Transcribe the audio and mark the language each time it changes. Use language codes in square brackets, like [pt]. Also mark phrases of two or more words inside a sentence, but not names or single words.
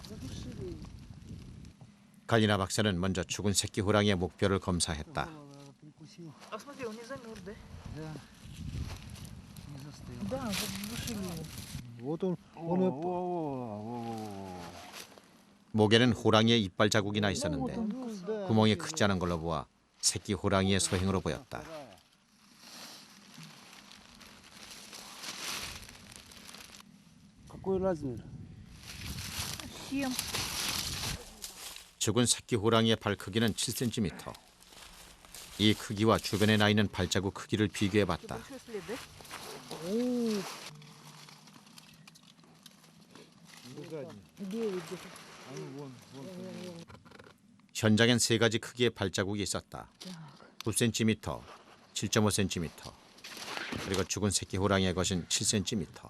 [ko] 갈리나 박사는 먼저 죽은 새끼 호랑이의 목표를 검사했다. [ru] красиво. А смотри, он не замерз, да? Да. Не застыл. Да, задушили его. Вот он [ko] 목에는 호랑이의 이빨 자국이 나 있었는데 [ru] да. [ko] 구멍이 크지 않은 걸로 보아 새끼 호랑이의 소행으로 보였다. [ru] Какой размер? 7. [ko] 죽은 새끼 호랑이의 발 크기는 7cm. 이 크기와 주변에 나 있는 발자국 크기를 비교해봤다. [ru] Большой след, да? [ko] 현장엔 세 가지 크기의 발자국이 있었다. 9cm, 7.5cm, 그리고 죽은 새끼 호랑이의 것은 7cm.